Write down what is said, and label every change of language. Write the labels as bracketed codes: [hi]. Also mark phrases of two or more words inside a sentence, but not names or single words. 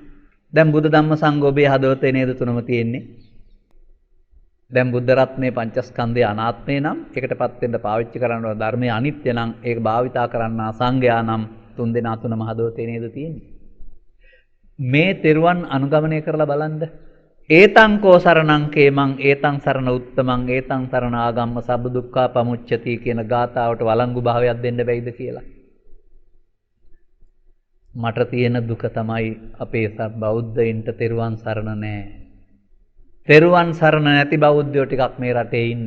[si] දැන් බුද්ධ ධම්ම සංඝ ඔබේ හදවතේ නේද තුනම තියෙන්නේ? දැන් බුද්ධ රත්නේ පංචස්කන්ධයේ අනාත්මේ නම් ඒකටපත් වෙන්න පාවිච්චි කරනවා ධර්මයේ අනිත්‍ය නම් ඒක භාවිතා කරන්නා සංඝයා නම් තුන් දෙනා තුන මහදෝතේ නේද තියෙන්නේ. මේ තෙරුවන් අනුගමනය කරලා බලන්න. [pi] ඒතං කෝ සරණං කේමං ඒතං සරණ උත්තමං ඒතං සරණ ආගම්ම සබ්බ දුක්ඛා පමුච්චති [si] කියන ගාථාවට වළංගු භාවයක් දෙන්න බැයිද කියලා. මට තියෙන දුක තමයි අපේ බෞද්ධයින්ට තෙරුවන් සරණ නැහැ. තෙරුවන් සරණ නැති බෞද්ධයෝ ටිකක් මේ රටේ ඉන්නේ.